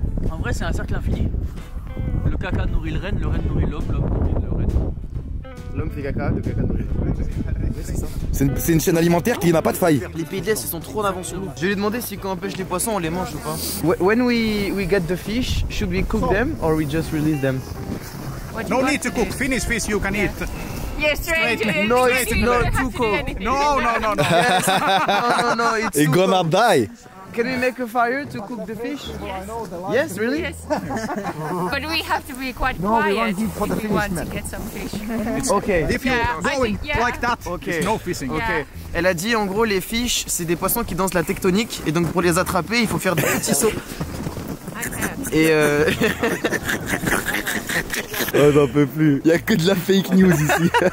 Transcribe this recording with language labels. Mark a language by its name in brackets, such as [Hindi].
[French] En vrai, c'est un cercle infini. Le caca nourrit le renne nourrit l'homme, l'homme nourrit le renne. L'homme fait caca, le caca nourrit l'homme. C'est ça. C'est une chaîne alimentaire qui n'a pas de faille. Les pays de l'Est, ils sont trop en avance sur nous. Je vais lui demander si quand on pêche les poissons, on les mange ou pas. [English] When we get the fish, should we cook them or we just release them? No need to cook. Finnish fish you can eat. Yes, straight. No, it's not too cold. No. Yes. No, it's It's too gonna cold. die. Can we make a fire to cook the fish? Yes, really? Yes. But we have to be quite quiet if we want to get some fish. Okay. If you go in like that, Okay. it's no fishing. Ok. [French] Elle a dit en gros les fish c'est des poissons qui dansent la tectonique et donc pour les attraper il faut faire des petits sauts. Et Oh, j'en peux plus. Y'a que de la fake news ici.